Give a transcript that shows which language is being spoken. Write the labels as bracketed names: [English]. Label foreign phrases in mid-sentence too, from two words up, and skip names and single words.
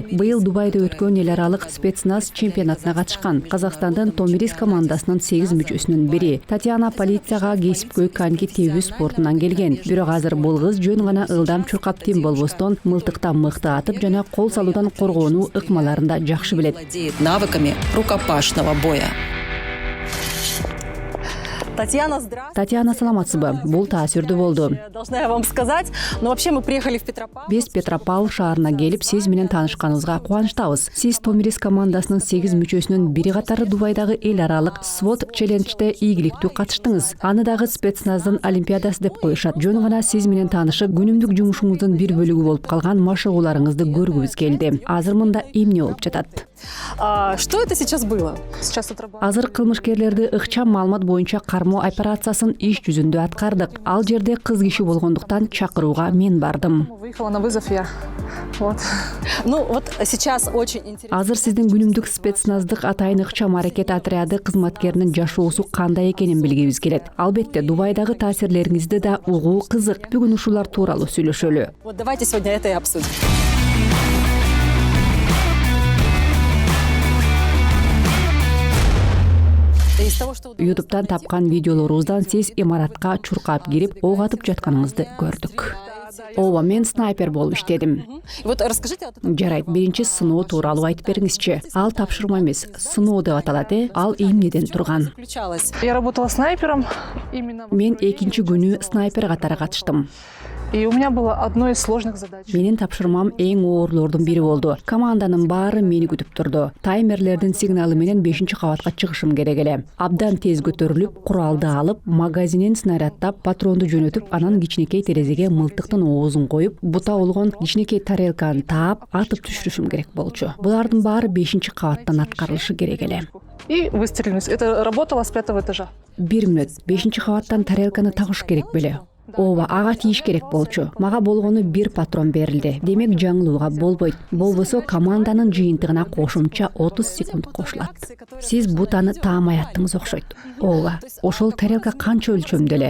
[Kyrgyz] Быйыл Дубайда өткөн эл аралык спецназ чемпионатына катышкан. Казакстандын Томирис командасынын 8 мүчөсүнүн бири. Татьяна полицияга кесипкөй коньки тебүү спортунан келген. Бирок азыр бул кыз жөн гана ылдам чуркап тим болбостон мылтыктан мыкты атып жана кол салуудан коргонуу ыкмаларында жакшы билет. [Russian] Владеет навыками рукопашного боя. [Kyrgyz] Татьяна, саламатсызбы? Бул таасирдүү болду. [Russian] Должна я вам сказать, но вообще мы приехали в Петропавл. [Kyrgyz] Биз Петропавл шаарына келип, сиз менен таанышканыбызга кубанычтабыз. Сиз Томирис командасынын 8 мүчөсүнүн бири катары Дубайдагы эл аралык SWOT челленджде ийгиликтүү катыштыңыз. Аны дагы спецназдын олимпиадасы деп коюшат. Жөн гана сиз менен таанышып, күнүмдүк жумушуңуздун бир бөлүгү болуп калган машыгууларыңызды көргүбүз келди. Азыр мында эмне болуп жатат? [Russian] Что это сейчас было? [Kyrgyz] Азыр кылмышкерлерди ыкчам маалымат боюнча кармоо операциясын иш жүзүндө аткардык. Ал жерде кыз киши болгондуктан чакырууга мен бардым. [Russian] Выехала на вызов я. Вот. Ну вот сейчас очень интересно. [Kyrgyz] Азыр сиздин күнүмдүк спецназдык атайын ыкчам аракет отряды кызматкеринин жашоосу кандай экенин билгибиз келет. Албетте, Дубайдагы таасирлериңизди да угуу кызык. Бүгүн ушулар тууралуу сүйлөшөлү. [Russian] Вот давайте сегодня это и обсудим. [Kyrgyz] YouTube'дан тапкан видеолорубуздан сиз имаратка чуркап кирип, ок атып жатканыңызды көрдүк. Ооба, мен снайпер болуп иштедим. [Russian] Вот расскажите. [Kyrgyz] Жарайт, биринчи сыноо тууралуу айтып бериңизчи. Ал тапшырма эмес, сыноо деп аталат, Ал эмнеден турган? [Russian] Я работала снайпером именно. [Kyrgyz] Мен экинчи күнү снайпер катары катыштым. [Russian] И у меня было одно из сложных задач. [Kyrgyz] Менин тапшырмам эң оорлордун бири болду. Команданын баары мени күтүп турду. Таймерлердин сигналы менен 5-кабатка чыгышым керек эле. Абдан тез көтөрүлүп, куралды алып, магазинин снаряддап, патронду жөнөтүп, анан кичинекей терезеге мылтыктын оозун коюп, бута болгон кичинекей тарелканы таап, атып түшүрүшүм керек болчу. Булардын баары 5-кабаттан аткарылышы керек эле. [Russian] И выстрелились. Это работало с 5-го этажа. [Kyrgyz] 1 мүнөт. 5-кабаттан тарелканы тагыш керек беле? Ооба, ага тийиш керек болчу. Мага болгону 1 патрон берилди. Демек жаңылууга болбойт. Болбосо команданын жыйынтыгына кошумча 30 секунд кошулат. Сиз бутаны таамай аттыңыз окшойт. Ооба, ошол тарелка канча өлчөмдө эле?